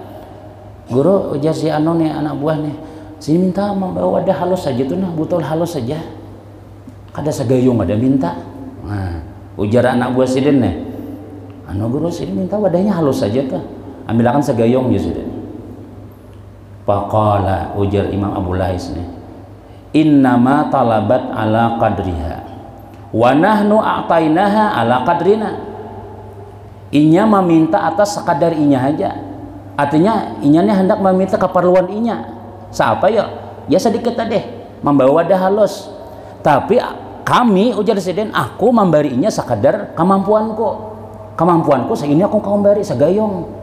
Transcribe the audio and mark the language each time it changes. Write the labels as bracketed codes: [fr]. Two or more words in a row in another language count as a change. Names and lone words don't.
[bjn] Guru ujar si anu nih anak buah nih, sini minta membawa wadah halus saja tuh nah, botol halus saja. Kada segayung ada minta. Nah, ujar anak buah Sidin nih, anu guru sini minta wadahnya halus saja tuh, ambilkan segayung ya Sidin. Faqala, ujar Imam Abu Lais nih, [ar] innama talabat ala qadriha wa nahnu a'tainaha ala qadrina. [bjn] Inya meminta atas sekadar inya aja, artinya inya nih hendak meminta keperluan inya. Siapa ya? Ya sedikit tadi membawa wadah halus, tapi kami ujar Sidin, aku memberinya sekadar kemampuanku segini aku kau beri segayong.